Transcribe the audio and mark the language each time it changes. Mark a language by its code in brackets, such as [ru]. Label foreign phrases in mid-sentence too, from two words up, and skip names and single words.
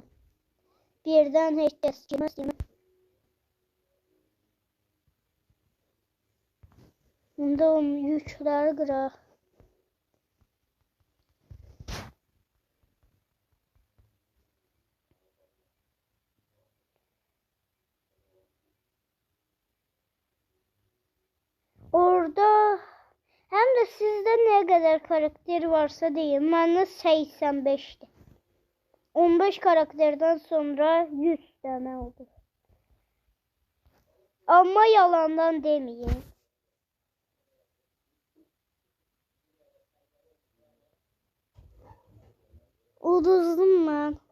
[az] Birdən heç kəs girməz. İndi o yükləri qıraq. [tr] Orada hem de sizde ne kadar karakter varsa deyin. Bende 85'ti. 15 karakterden sonra 100 tane oldu. Ama yalandan demeyin. [az] Uduzdum ben.